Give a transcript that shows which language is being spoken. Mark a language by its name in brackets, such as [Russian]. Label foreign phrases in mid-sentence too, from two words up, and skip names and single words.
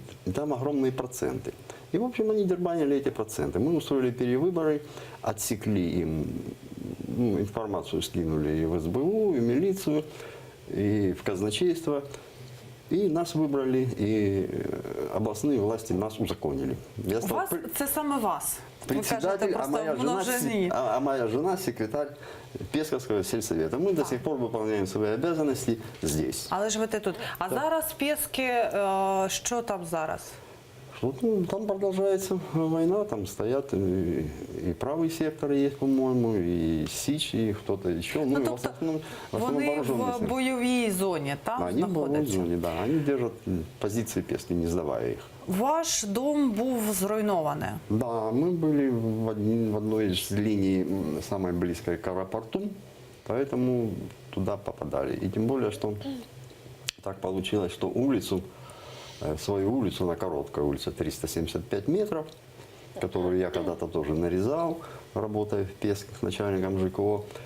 [Russian] И там огромные проценты. И, в общем, они дербанили эти проценты. Мы устроили перевыборы, отсекли им, информацию скинули и в СБУ, и в милицию, и в казначейство. И нас выбрали, и областные власти нас узаконили. [Ukrainian] У вас, це саме вас? [Russian] Председатель, а моя жена секретарь Песковского сельсовета. Мы до сих пор выполняем свои обязанности здесь. [Ukrainian] Але ж ви тут. А зараз Пески, що там зараз? [Russian] Там продолжается война, там стоят и правый сектор есть, по-моему, и СИЧ, и кто-то еще. [Ukrainian] Ну, тобто вони в бойовій зоні, там [Russian] они в боевой [Ukrainian] знаходяться? [Russian] зоне, да. Они держат позиции Пески, не сдавая их. [Ukrainian] Ваш дом був зруйнований. [Russian] Да, мы были в одной из линий, самой близкой к аэропорту, поэтому туда попадали. И тем более, что так получилось, что свою улицу, на короткой улице 375 метров, которую я когда-то тоже нарезал, работая в Песках начальником ЖКО.